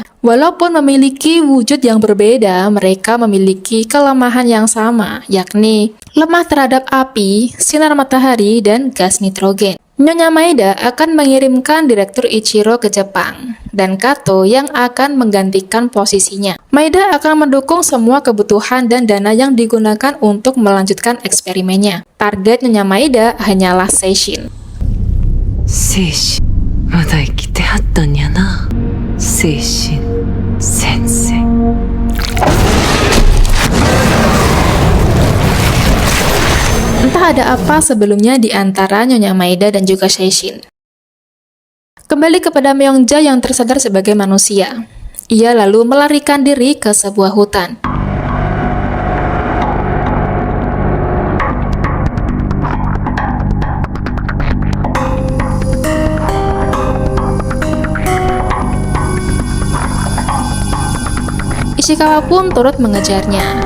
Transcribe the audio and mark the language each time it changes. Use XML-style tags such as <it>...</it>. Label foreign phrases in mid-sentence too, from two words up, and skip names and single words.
<id>Walaupun memiliki wujud yang berbeda, mereka memiliki kelemahan yang sama, yakni lemah terhadap api, sinar matahari, dan gas nitrogen. Nyonya Maeda akan mengirimkan Direktur Ichiro ke Jepang, dan Kato yang akan menggantikan posisinya. Maeda akan mendukung semua kebutuhan dan dana yang digunakan untuk melanjutkan eksperimennya. Target Nyonya Maeda hanyalah Shae-shin.</id> <ja>まだ生きてはったんやな、精神先生。</ja> <id>Entah ada apa sebelumnya di antara Nyonya Maeda dan juga Shae-shin. Kembali kepada Myongja yang tersadar sebagai manusia. Ia lalu melarikan diri ke sebuah hutan. Ishikawa pun turut mengejarnya.</id>